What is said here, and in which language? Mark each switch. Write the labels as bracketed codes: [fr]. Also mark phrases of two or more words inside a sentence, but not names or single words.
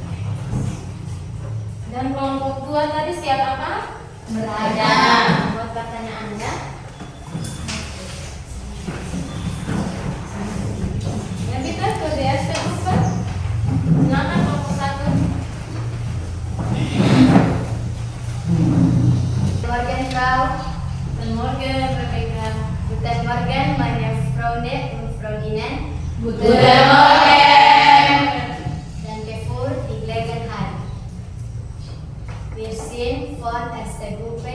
[id] Dan kelompok 2 tadi siap apa? Berada. Buat pertanyaan ya. Yang kita ke DSP Upper. Silakan kelompok 1. [de] Morgen, Frau. Guten Morgen, Rebecca. Guten Morgen, meine Freunde und Freundinnen. Guten Morgen. Danke für die Gelegenheit. Wir sind von erster Gruppe.